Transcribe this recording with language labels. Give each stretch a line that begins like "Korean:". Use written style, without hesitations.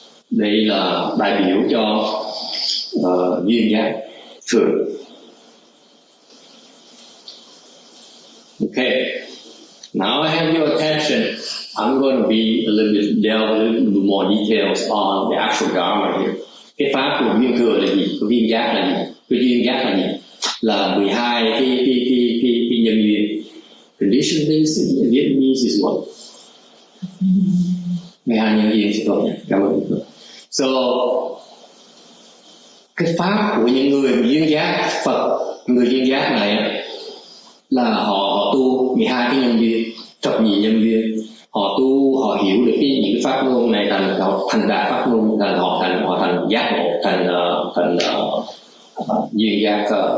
Vietnamese: Đây là đại biểu cho duyên giác thường.
English: Okay, now I have your attention. I'm going to be delve a little bit more details on the actual Dharma here.
Vietnamese: Cái pháp của duyên thừa là gì? Cái duyên giác là gì? Cái duyên giác là gì? Là 12 cái nhân duyên.
English: Condition based in Vietnamese is what?
Vietnamese: 12 nhân duyên sẽ tốt. Cảm ơn. So, cái pháp của những người duyên giác Phật, người duyên giác này là họ tu 12 cái nhân duyên, thập nhị nhân duyên. Họ tu, họ hiểu được những cái pháp môn này thành đạt pháp môn, họ thành giác ngộ, thành duyên giác.